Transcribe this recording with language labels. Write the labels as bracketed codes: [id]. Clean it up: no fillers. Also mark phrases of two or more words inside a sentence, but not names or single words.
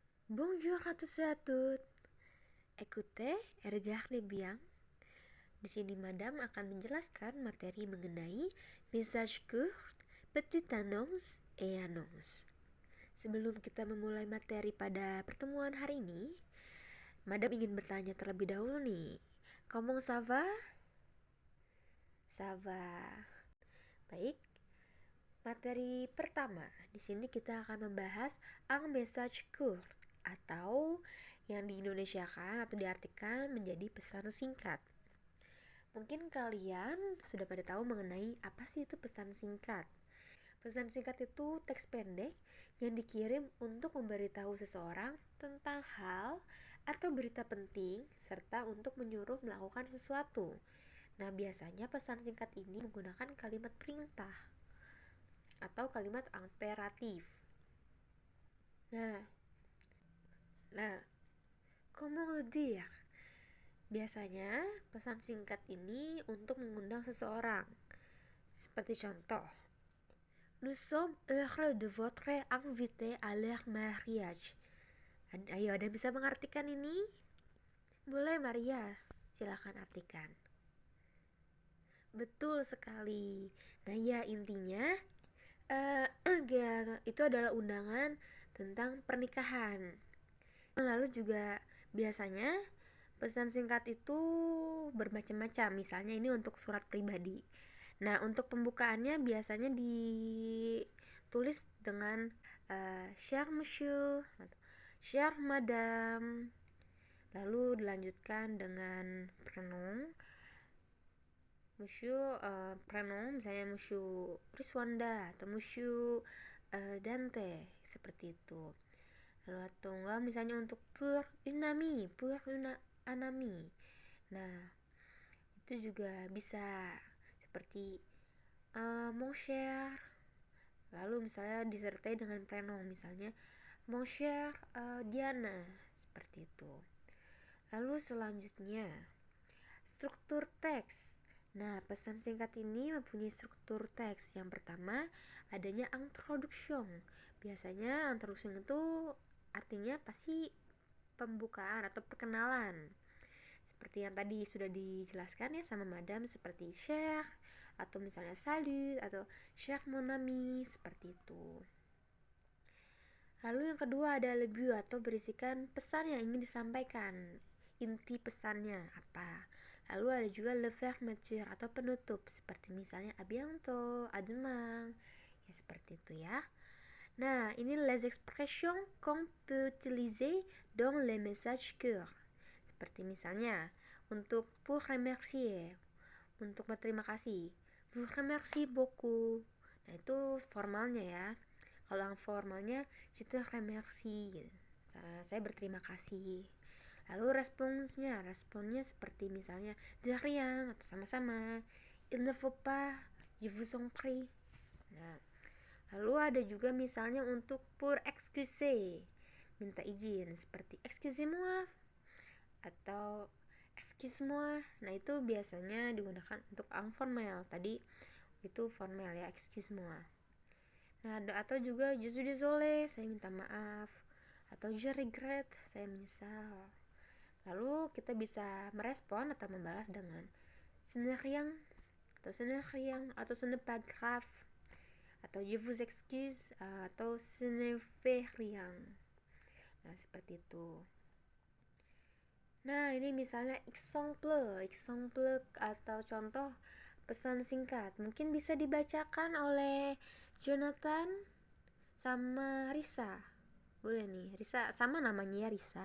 [fr] Bonjour à tous et à toutes. Écoutez, regardez bien. [id] Di sini Madam akan menjelaskan materi mengenai [fr] message court, petite annonce, et annonce. [id] Sebelum kita memulai materi pada pertemuan hari ini, Madam ingin bertanya terlebih dahulu nih. [fr] Comment ça va? Ça va. [id] Baik. Materi pertama, di sini kita akan membahas [fr] un message court [id] atau yang diindonesiakan atau diartikan menjadi pesan singkat. Mungkin kalian sudah pada tahu mengenai apa sih itu pesan singkat. Pesan singkat itu teks pendek yang dikirim untuk memberitahu seseorang tentang hal atau berita penting serta untuk menyuruh melakukan sesuatu. Nah, biasanya pesan singkat ini menggunakan kalimat perintah atau kalimat imperatif. Nah, [fr] comment le dire? [id] Biasanya pesan singkat ini untuk mengundang seseorang. Seperti contoh, [fr] nous sommes heureux de votre invité à leur mariage. [id] Ayo, ada bisa mengartikan ini? Boleh Maria, silakan artikan. Betul sekali. Nah ya, intinya itu adalah undangan tentang pernikahan. Lalu juga biasanya pesan singkat itu bermacam-macam. Misalnya ini untuk surat pribadi. Nah, untuk pembukaannya biasanya ditulis dengan [fr] cher monsieur, cher madame. [id] Lalu dilanjutkan dengan [fr] pronom monsieur, [id] pronom misalnya monsieur Riswanda atau monsieur Dante, seperti itu. Lalu atau enggak misalnya untuk [fr] pour une amie, pour une amie. [id] Nah, itu juga bisa seperti [fr] mon cher. [id] Lalu misalnya disertai dengan pronom misalnya [fr] mon cher [id] Diana, seperti itu. Lalu selanjutnya struktur teks. Nah, pesan singkat ini mempunyai struktur teks. Yang pertama, adanya introduction. Biasanya introduction itu artinya pasti pembukaan atau perkenalan. Seperti yang tadi sudah dijelaskan ya sama Madam, seperti cher atau misalnya salut atau [fr] cher mon ami, [id] seperti itu. Lalu yang kedua ada [fr] le but [id] atau berisikan pesan yang ingin disampaikan. Inti pesannya apa? Lalu ada juga [fr] le fermeture [id] atau penutup, seperti misalnya [fr] a bientôt, a demain, [id] ya seperti itu ya. Nah, ini [fr] les expressions qu'on peut utiliser dans les messages courts. [id] Seperti misalnya untuk [fr] pour remercier, [id] untuk berterima kasih, [fr] vous remercie beaucoup. [id] Nah, itu formalnya ya. Kalau yang formalnya [fr] je te remercie, [id] saya berterima kasih. Lalu responnya seperti misalnya [fr] de rien [id] atau sama-sama, [fr] il ne faut pas, je vous en prie. [id] Nah, lalu ada juga misalnya untuk [fr] pour excuser, [id] minta izin, seperti [fr] excusez-moi [id] atau [fr] excuse-moi. [id] Nah, itu biasanya digunakan untuk informal. Tadi itu formal ya, [fr] excuse-moi. [id] Nah, atau juga [fr] je suis désolé, [id] saya minta maaf, atau [fr] je regrette, [id] saya menyesal. Lalu kita bisa merespon atau membalas dengan [fr] ce n'est rien atau ce n'est rien atau ce n'est pas grave atau je vous excuse atau ce n'est fait rien. [id] Nah, seperti itu. Nah, ini misalnya exemple atau contoh pesan singkat. Mungkin bisa dibacakan oleh Jonathan sama Risa. Boleh nih, Risa sama namanya ya, Risa.